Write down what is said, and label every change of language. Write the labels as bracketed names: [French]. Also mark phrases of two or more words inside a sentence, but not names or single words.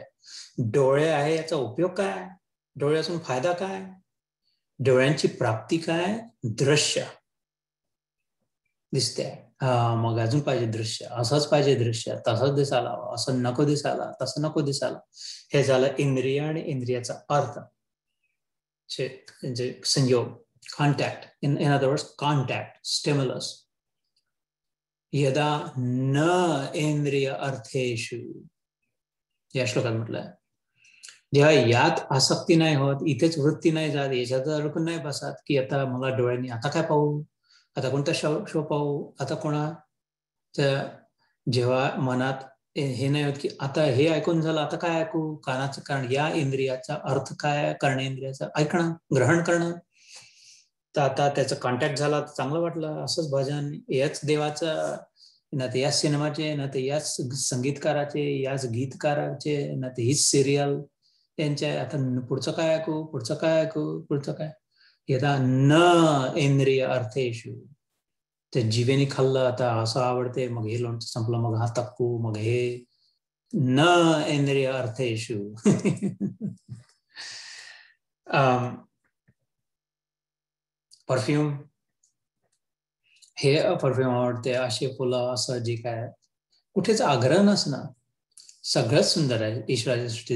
[Marathi] डोळे आहे याचा उपयोग काय, डोळ्यातून फायदा काय, डोळ्यांची प्राप्ती काय, दृश्य दिसते, मग अजून पाहिजे दृश्य, असंच पाहिजे दृश्य, तसंच दिसायला हवं, असं नको दिसायला, तसं नको दिसायला. हे झालं इंद्रिय आणि इंद्रियाचा अर्थ, जे संयोग, कॉन्टॅक्ट, [English] in other words contact, [Marathi] स्टिम्युलस. [Sanskrit] यदा न इंद्रिय अर्थेषु, [Marathi] या श्लोकात म्हटलंय, जेव्हा यात आसक्ती नाही होत, इथेच वृत्ती नाही जात, याच्यात अडकून नाही बसत की आता मला डोळ्यांनी आता काय पाहू, आता कोणता शो पाहू, आता कोणाच्या, जेव्हा मनात हे नाही होत की आता हे ऐकून झालं आता काय ऐकू, कानाचं, कारण या इंद्रियाचा अर्थ काय, कर्णेंद्रियाचं ऐकणं, ग्रहण करणं. तर आता त्याचं कॉन्टॅक्ट झाला तर चांगलं वाटलं, असंच भजन, याच देवाचं, ना ते याच सिनेमाचे, ना ते याच संगीतकाराचे, याच गीतकाराचे, ना ते हीच सिरियल त्यांच्या, आता पुढचं काय ऐकू, पुढचं काय ऐकू, पुढचं काय. [Sanskrit] यदा न इंद्रिय अर्थेषु, [Marathi] ते जीवेने खाल्लं आता असं आवडते, मग हे लोणचं संपलं, मग हा तक्कू, मग हे, [Sanskrit] न इंद्रिय अर्थेषु. [Marathi] परफ्यूम, हे परफ्यूम आवडते, असे फुलं, असं जे काय, कुठेच आग्रह नसणं, सगळंच सुंदर आहे ईश्वराची सृष्टी.